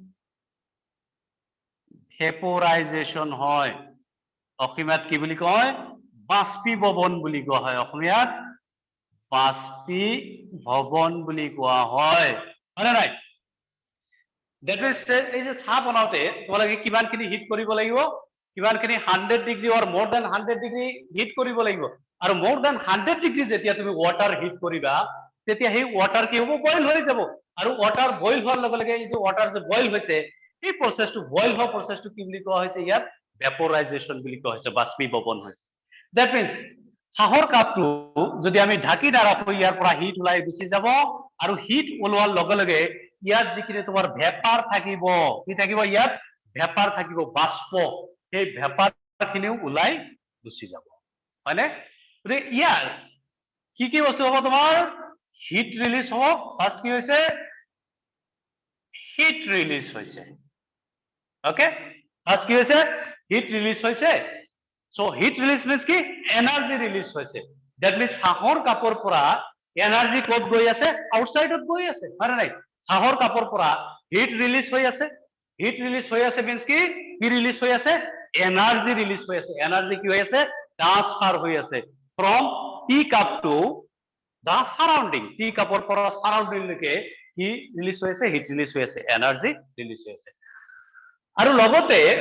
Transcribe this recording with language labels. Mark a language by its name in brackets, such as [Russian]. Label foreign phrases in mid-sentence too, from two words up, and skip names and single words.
[Assamese] ভেপৰাইজেশন হয় অসমীয়াত কি বুলি কয় বাষ্পীভৱন বুলি কোৱা হয় অসমীয়াত বাষ্পীভৱন বুলি কোৱা হয় হয়নে নাই [English] that means [Assamese] এই যে চাহ বনাওতে তোমালোকে কিমানখিনি হিট কৰিব লাগিব কিমানখিনি 100 ডিগ্ৰী [English] or more than 100 degree [Assamese] হিট কৰিব লাগিব আৰু [English] more than 100 degree [Assamese] যেতিয়া তুমি [English] water heat [Assamese] কৰিবা তেতিয়া সেই ওয়াটাৰ কি হ'ব বইল হৈ যাব আৰু [English] water boil [Assamese] হোৱাৰ লগে লগে এই যে ওয়াটাৰ যে বইল হৈছে এই প্ৰসেসটো বইল হোৱা প্ৰসেসটো কি বুলি কোৱা হৈছে ইয়াত ভেপৰাইজেশন বুলি কোৱা হৈছে বাষ্পীভৱন হৈছে [English] that means [Assamese] চাহৰ কাপটো যদি আমি ঢাকি নাৰাখো ইয়াৰ পৰা হিট ওলাই গুচি যাব আৰু হিট ওলোৱাৰ লগে লগে ইয়াত যিখিনি তোমাৰ ভেপাৰ থাকিব কি থাকিব ইয়াত ভেপাৰ থাকিব বাষ্প সেই ভেপাৰখিনিও ওলাই গুচি যাব হয়নে গতিকে ইয়াৰ কি বস্তু হ'ব তোমাৰ [English] heat release [Assamese] হ'ব ফাৰ্ষ্ট কি হৈছে [English] heat release [Assamese] হৈছে ওকে ফাৰ্ষ্ট কি হৈছে [English] heat release [Assamese] হৈছে [English] so heat release means [Assamese] কি [English] energy release [Assamese] হৈছে [English] that means [Assamese] চাহৰ কাপৰ পৰা এনাৰ্জি ক'ত গৈ আছে আউটসাইডত গৈ আছে হয় নাই চাহৰ কাপৰ পৰা [English] heat release [Assamese] হৈ আছে [English] heat release [Assamese] হৈ আছে means কি ৰিলিজ হৈ আছে [English] energy release [Assamese] হৈ আছে এনাৰ্জি কি হৈ আছে ট্ৰান্সফাৰ হৈ আছে [English] from tea cup to the surrounding [Assamese] টি কাপৰ পৰা সাৰাউন্ডিং লৈকে কি ৰিলিজ হৈ আছে [English] heat release [Assamese] হৈ আছে [English] energy release [Assamese] হৈ আছে আৰু লগতে